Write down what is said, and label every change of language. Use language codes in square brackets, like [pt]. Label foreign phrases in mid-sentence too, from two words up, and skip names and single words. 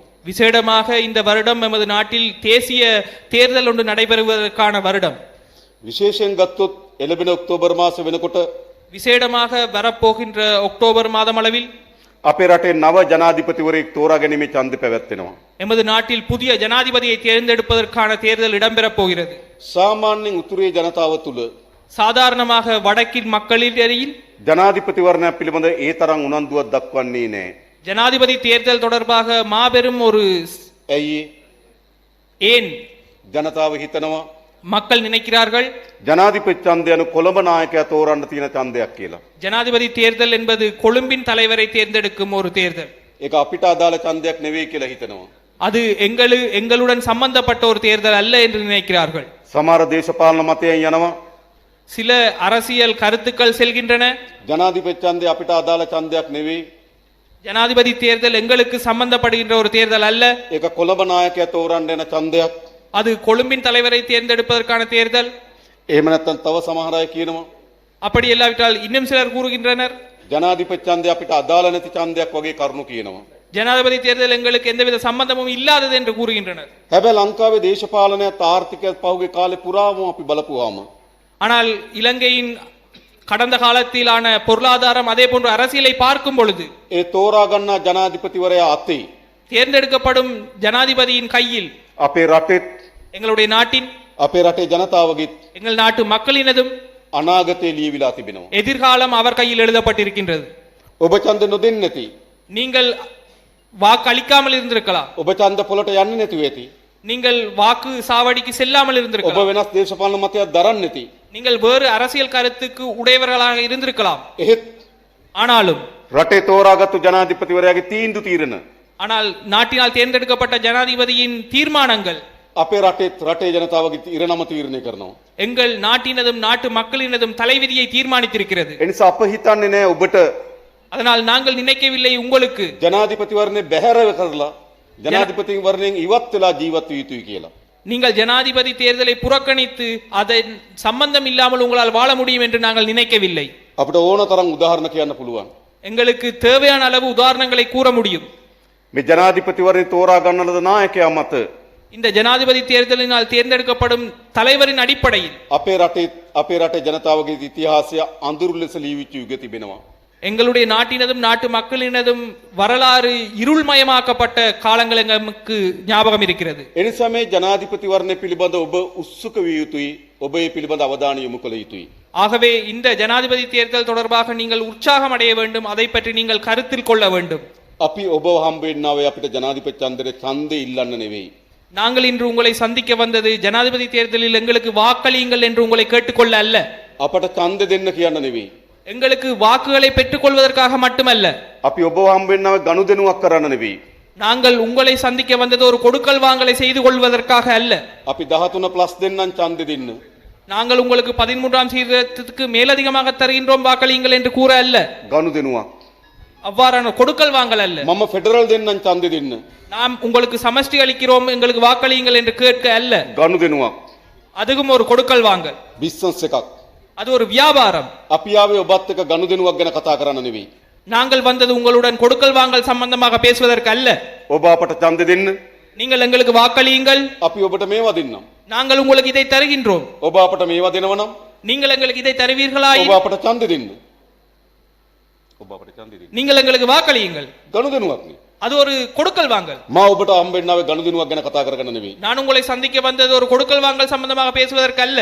[ta] விசேடமாக இந்த வருடம் நமது நாட்டில் தேசிய தேர்தல் ஒன்று நடைபெறுவதற்கான வருடம். [si] විශේෂයෙන් ගත්තොත් එළබෙන ඔක්තෝබර් මාස වෙනකොට [ta] விசேடமாக வரப்போகின்ற அக்டோபர் மாதம் அளவில் [si] අපේ රටේ නව ජනාධිපතිවරයෙක් තෝරා ගැනීමේ ඡන්දය පැවැත්වෙනවා. [ta] எமது நாட்டில் புதிய ஜனாதிபதியை தேர்ந்தெடுப்பதற்கான தேர்தல் இடம்பெறப் போகிறது. [si] සාමාන්‍යයෙන් උතුරේ ජනතාව තුළ [ta] சாதாரணமாக வடக்கின் மக்களிடையில் [si] ජනාධිපතිවරණයක් පිළිබඳ ඒ තරම් උනන්දුවක් දක්වන්නේ නැහැ. [ta] ஜனாதிபதி தேர்தல் தொடர்பாக மாபெரும் ஒரு [si] ඇයි [ta] ஏன் [si] ජනතාව හිතනවා [ta] மக்கள் நினைக்கிறார்கள் [si] ජනාධිපති ඡන්දය යනු කොළඹ நாயකයා තෝරන්න තියෙන ඡන්දයක් කියලා. [ta] ஜனாதிபதி தேர்தல் என்பது கொழும்பின் தலைவரை தேர்ந்தெடுக்கும் ஒரு தேர்தல். [si] ඒක අපිට අදාළ ඡන්දයක් නෙවෙයි කියලා හිතනවා. [ta] அது எங்களுடன் சம்பந்தப்பட்ட ஒரு தேர்தல் அல்ல என்று நினைக்கிறார்கள். [si] සමහර දේශපාලන මතයන් යනවා [ta] சில அரசியல் கருத்துக்கள் செல்கின்றன. [si] ජනාධිපති ඡන්දය අපිට අදාළ ඡන්දයක් නෙවෙයි. [ta] ஜனாதிபதி தேர்தல் எங்களுக்கு சம்பந்தப்படுகின்ற ஒரு தேர்தல் அல்ல. [si] ඒක කොළඹ நாயකයා තෝරන්න යන ඡන්දයක්. [ta] அது கொழும்பின் தலைவரை தேர்ந்தெடுப்பதற்கான தேர்தல். [si] එහෙම නැත්නම් තව සමහර අය කියනවා [ta] அப்படி இல்லாவிட்டால் இன்னும் சிலர் கூறுகின்றனர் [si] ජනාධිපති ඡන්දය අපිට අදාළ නැති ඡන්දයක් වගේ කරුණු කියනවා. [ta] ஜனாதிபதி தேர்தல் எங்களுக்கு எந்தவித சம்பந்தமும் இல்லாதது என்று கூறுகின்றனர். [si] හැබැයි ලංකාවේ දේශපාලනයත් ආර්ථිකයත් පහුගිය කාලේ පුරාම අපි බලපුවාම [ta] ஆனால் இலங்கையின் கடந்த காலத்திலான பொருளாதாரம் அதே போன்ற அரசியலை பார்க்கும் பொழுது [si] ඒ තෝරා ගන්නා ජනාධිපතිවරයා අතේ [ta] தேர்ந்தெடுக்கப்படும் ஜனாதிபதியின் கையில் [si] අපේ රටෙත් [ta] எங்களுடைய நாட்டின் [si] අපේ රටේ ජනතාවගේ [ta] எங்கள் நாட்டு மக்களினதும் [si] අනාගතේ ලියවිලා තිබෙනවා. [ta] எதிர்காலம் அவர் கையில் எழுதப்பட்டிருக்கின்றது. [si] ඔබ ඡන්ද නොදෙන්නේ නැති. [ta] நீங்கள் வாக்களிக்காமல் இருந்திருக்கலாம். [si] ඔබ ඡන්ද පොලට යන්නේ නැතුව ඇති. [ta] நீங்கள் வாக்கு சாவடிக்கு செல்லாமல் [si] ඔබ [ta] இருந்திருக்கலாம். [si] වෙනස් දේශපාලන මතයක් දරන්නේ නැති. [ta] நீங்கள் வேறு அரசியல் கருத்துக்கு உடையவர்களாக இருந்திருக்கலாம். [si] එහෙත් [ta] ஆனாலும் [si] රටේ තෝරාගත්තු ජනාධිපතිවරයාගේ තීන්දුව తీරන [ta] ஆனால் நாட்டினால் தேர்ந்தெடுக்கப்பட்ட ஜனாதிபதியின் தீர்மானங்கள் [si] අපේ රටේත් රටේ ජනතාවගේ ඉරණම තීරණය කරනවා. [ta] எங்கள் நாட்டினதும் நாட்டு மக்களினதும் தலைவிதியை தீர்மானித்திருக்கிறது. [si] ඒ නිසා අප හිතන්නේ නෑ ඔබට [ta] அதனால் நாங்கள் நினைக்கவில்லை உங்களுக்கு [si] ජනාධිපතිවරණේ බැහැර කරලා ජනාධිපතිවරණයෙන් ඉවත් වෙලා ජීවත් විය යුතුයි කියලා. [ta] நீங்கள் ஜனாதிபதி தேர்தலை புறக்கணித்து அதன் சம்பந்தம் இல்லாமல் உங்களால் வாழ முடியும் என்று நாங்கள் நினைக்கவில்லை. [si] අපිට ඕන තරම් උදාහරණ කියන්න පුළුවන්. [ta] எங்களுக்கு தேவையான அளவு உதாரணங்களை கூற முடியும். [si] මේ ජනාධිපතිවරණේ තෝරා ගන්නලද නායකයා මත [ta] இந்த ஜனாதிபதி தேர்தலினால் தேர்ந்தெடுக்கப்படும் தலைவரின் அடிப்படையில் [si] අපේ රටේ ජනතාවගේ ඉතිහාසය අඳුරු ලෙස ලියවිච්ච යුග තිබෙනවා. [ta] எங்களுடைய நாட்டினதும் நாட்டு மக்களினதும் வரலாறு இருள்மயமாக்கப்பட்ட காலங்கள் எங்களுக்கு ஞாபகம் இருக்கிறது. [si] එනිසා මේ ජනාධිපතිවරණය පිළිබඳ ඔබ උත්සුක විය යුතුයි. ඔබ ඒ පිළිබඳ අවධානය යොමු කළ යුතුයි. [ta] ஆகவே இந்த ஜனாதிபதி தேர்தல் தொடர்பாக நீங்கள் உற்சாகம் அடைய வேண்டும். அதை பற்றி நீங்கள் கருத்தில் கொள்ள வேண்டும். [si] අපි ඔබ හම්බෙන්නාවේ අපිට ජනාධිපති ඡන්දේ ඡන්දේ ඉල්ලන්න නෙවෙයි. [ta] நாங்கள் இன்று உங்களை சந்திக்க வந்தது ஜனாதிபதி தேர்தலில் எங்களுக்கு வாக்களியுங்கள் என்று உங்களை கேட்டுக்கொள்ள அல்ல. [si] අපට ඡන්ද දෙන්න කියන්න නෙවෙයි. [ta] எங்களுக்கு வாக்குகளை பெற்றுக் கொள்வதற்காக மட்டுமல்ல. [si] අපි ඔබ හම්බෙන්නාවේ ගනුදෙනුවක් කරන්න නෙවෙයි. [ta] நாங்கள் உங்களை சந்திக்க வந்தது ஒரு கொடுக்கல் வாங்கலை செய்து கொள்வதற்காக அல்ல. [si] අපි 13+ දෙන්නම් ඡන්දෙ දෙන්න. [ta] நாங்கள் உங்களுக்கு 13ஆம் சீர்திருத்தத்துக்கு மேலதிகமாக தருகின்றோம் வாக்களியுங்கள் என்று கூற அல்ல. [si] ගනුදෙනුවක්. [ta] அவ்வாறான கொடுக்கல் வாங்கல் அல்ல. [si] මම ෆෙඩරල් දෙන්නම් ඡන්දෙ දෙන්න. [ta] நாம் உங்களுக்கு சமஷ்டி அளிக்கிறோம் எங்களுக்கு வாக்களியுங்கள் என்று கேட்க அல்ல. [si] ගනුදෙනුවක්. [ta] அதுவும் ஒரு கொடுக்கல் வாங்கல். [si] බිස්නස් එකක්. [ta] அது ஒரு வியாபாரம். [si] අපි ආවේ ඔබත් එක්ක ගනුදෙනුවක් ගැන කතා කරන්න නෙවෙයි. [ta] நாங்கள் வந்தது உங்களுடன் கொடுக்கல் வாங்கல் சம்பந்தமாக பேசுவதற்கு அல்ல. [si] ඔබ අපට ඡන්ද දෙන්න. [ta] நீங்கள் எங்களுக்கு வாக்களியுங்கள். [si] අපි ඔබට මේවා දෙන්නම්. [ta] நாங்கள் உங்களுக்கு இதை தருகின்றோம். [si] ඔබ අපට මේවා දෙනවනම් [ta] நீங்கள் எங்களுக்கு இதை தருவீர்களாய் [si] ඔබ අපට ඡන්ද දෙන්න. ඔබ අපට ඡන්ද දෙන්න. [ta] நீங்கள் எங்களுக்கு வாக்களியுங்கள். [si] ගනුදෙනුවක් නේ. [ta] அது ஒரு கொடுக்கல் வாங்கல். [si] මා ඔබට හම්බෙන්නාවේ ගනුදෙනුවක් ගැන කතා කරගන්න නෙවෙයි. [ta] நான் உங்களை சந்திக்க வந்தது ஒரு கொடுக்கல் வாங்கல் சம்பந்தமாக பேசுவதற்கு அல்ல.